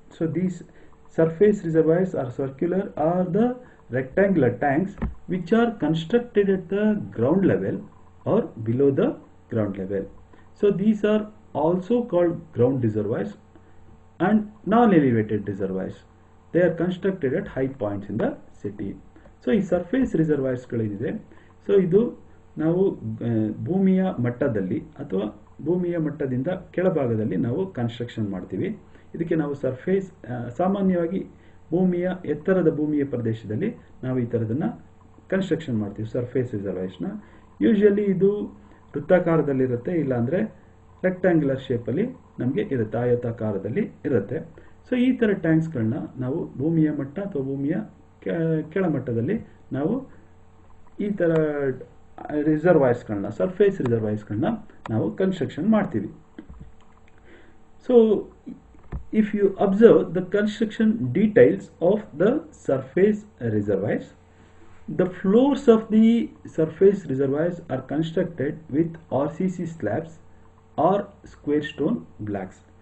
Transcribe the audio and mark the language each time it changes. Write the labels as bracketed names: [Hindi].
[English] So these surface reservoirs are circular or the rectangular tanks which are constructed at the ground level or below the ground level. So these are also called ground reservoirs and non-elevated reservoirs. They are constructed at high points in the city. [Kannada] So ಈ surface ರಿಸರ್ವಾಯರ್ಸ್ಗಳೇನಿದೆ, so ಇದು ನಾವು ಭೂಮಿಯ ಮಟ್ಟದಲ್ಲಿ ಅಥವಾ ಭೂಮಿಯ ಮಟ್ಟದಿಂದ ಕೆಳಭಾಗದಲ್ಲಿ ನಾವು ಕನ್ಸ್ಟ್ರಕ್ಷನ್ ಮಾಡ್ತೀವಿ. ಇದಕ್ಕೆ ನಾವು ಸರ್ಫೇಸ್, ಸಾಮಾನ್ಯವಾಗಿ ಎತ್ತರದ ಭೂಮಿಯ ಪ್ರದೇಶದಲ್ಲಿ ನಾವು ಈ ಥರದನ್ನು ಕನ್ಸ್ಟ್ರಕ್ಷನ್ ಮಾಡ್ತೀವಿ ಸರ್ಫೇಸ್ ರಿಸರ್ವಾಯರ್ಸ್ನ. ಯೂಶಲಿ ಇದು ವೃತ್ತಾಕಾರದಲ್ಲಿರುತ್ತೆ, ಇಲ್ಲಾಂದರೆ ರೆಕ್ಟ್ಯಾಂಗ್ಯುಲರ್ ಶೇಪಲ್ಲಿ ನಮಗೆ ಇರುತ್ತೆ, ಆಯತಾಕಾರದಲ್ಲಿ ಇರುತ್ತೆ. ಸೊ ಈ ಥರ ಟ್ಯಾಂಕ್ಸ್ಗಳನ್ನ ನಾವು ಭೂಮಿಯ ಮಟ್ಟ ಅಥವಾ ಭೂಮಿಯ ಕೆಳಮಟ್ಟದಲ್ಲಿ ನಾವು ಈ ಥರ ರಿಸರ್ವಾಯರ್ಸ್ಗಳನ್ನ, ಸರ್ಫೇಸ್ ರಿಸರ್ವಾಯರ್ಸ್ಗಳನ್ನ ನಾವು ಕನ್ಸ್ಟ್ರಕ್ಷನ್ ಮಾಡ್ತೀವಿ. [English] So if you observe the construction details of the surface reservoirs, the floors of the surface reservoirs are constructed with RCC slabs or square stone blocks.